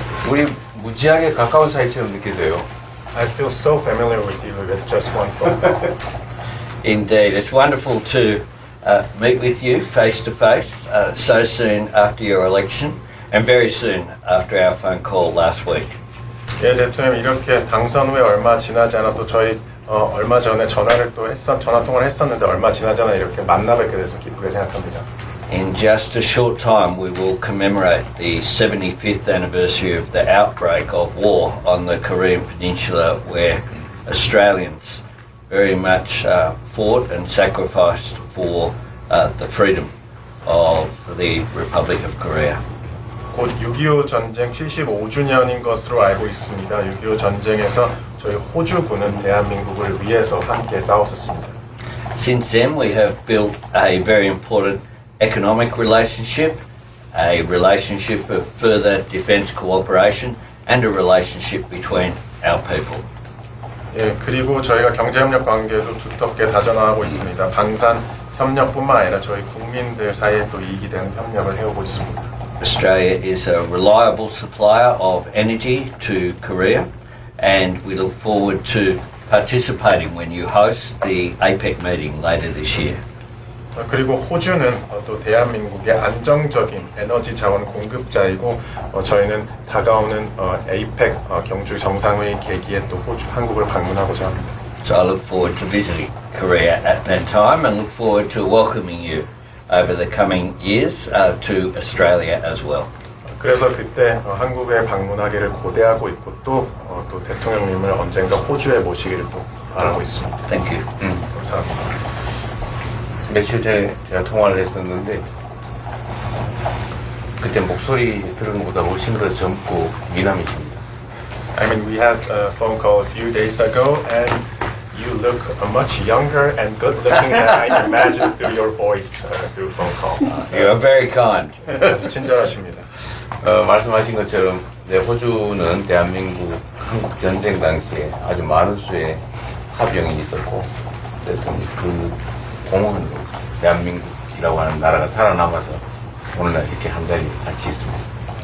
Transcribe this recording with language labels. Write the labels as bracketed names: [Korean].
[Korean] 우리 무지하게 가까운 사이처럼 느껴져요. [English] I feel so familiar with you with just one phone call. Indeed, it's wonderful to meet with you face to face so soon after your election and very soon after our phone call last week. [Korean] 예, 대통령 이렇게 당선 후에 얼마 지나지 않아도 저희 얼마 전에 전화 통화를 했었는데 얼마 지나지 않아 이렇게 만나 뵙게 돼서 기쁘게 생각합니다. [English] In just a short time, we will commemorate the 75th anniversary of the outbreak of war on the Korean Peninsula, where Australians very much fought and sacrificed for the freedom of the Republic of Korea. [Korean] 곧 6.25 전쟁 75주년인 것으로 알고 있습니다. 6.25 전쟁에서 저희 호주군은 대한민국을 위해서 함께 싸웠었습니다. [English] Since then, we have built a very important economic relationship, a relationship of further defence cooperation, and a relationship between our people. [Korean] 예, 그리고 저희가 경제협력 관계도 두텁게 다져나가고 있습니다. 방산 협력뿐만 아니라 저희 국민들 사이에 또 이익이 되는 협력을 해오고 있습니다. [English] Australia is a reliable supplier of energy to Korea, and we look forward to participating when you host the APEC meeting later this year. [Korean] 그리고 호주는 또 대한민국의 안정적인 에너지 자원 공급자이고 저희는 다가오는 APEC 경주 정상회의 계기에 또 한국을 방문하고자 합니다. [English] So I look forward to visiting Korea at that time and look forward to welcoming you over the coming years to Australia as well. [Korean] 그래서 그때 한국에 방문하기를 고대하고 있고 또 대통령님을 언젠가 호주에 모시기를 또 바라고 있습니다. [English] Thank you. [Korean] 감사합니다. 며칠 전에 제가 통화를 했었는데 그때 목소리 들은 것보다 훨씬 더 젊고 미남이십니다. [English] I mean, we had a phone call a few days ago, and you look much younger and good-looking than I imagined through your voice through phone call. You are very kind. [Korean] 아주 친절하십니다. 말씀하신 것처럼 호주는 대한민국 한국 전쟁 당시에 아주 많은 수의 합병이 있었고 그 공헌으로 대한민국이라고 하는 나라가 살아남아서 오늘날 이렇게 한 자리 같이 있습니다.